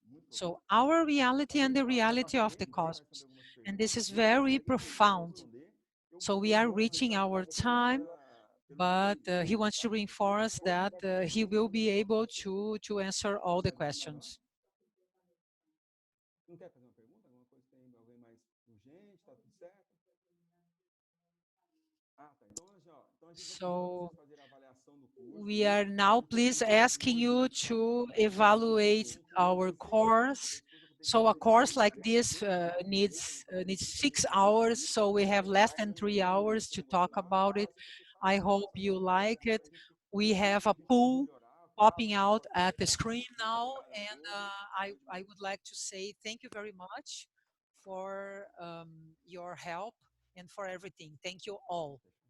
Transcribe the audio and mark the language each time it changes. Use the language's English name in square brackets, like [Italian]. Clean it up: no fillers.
[English] So our reality and the reality of the cosmos. And this is very profound. So we are reaching our time, but he wants to reinforce that he will be able to answer all the questions. [Portuguese] Não quer fazer uma pergunta? Alguma coisa tem alguém mais urgente? Tá tudo certo? Ah, tá. Então, então a gente vai [English] So [Portuguese] fazer a avaliação do curso. [English] we are now please asking you to evaluate our course. So a course like this needs 6 hours, so we have less than 3 hours to talk about it. I hope you like it. We have a poll popping out at the screen now, and I would like to say thank you very much for your help and for everything. Thank you all.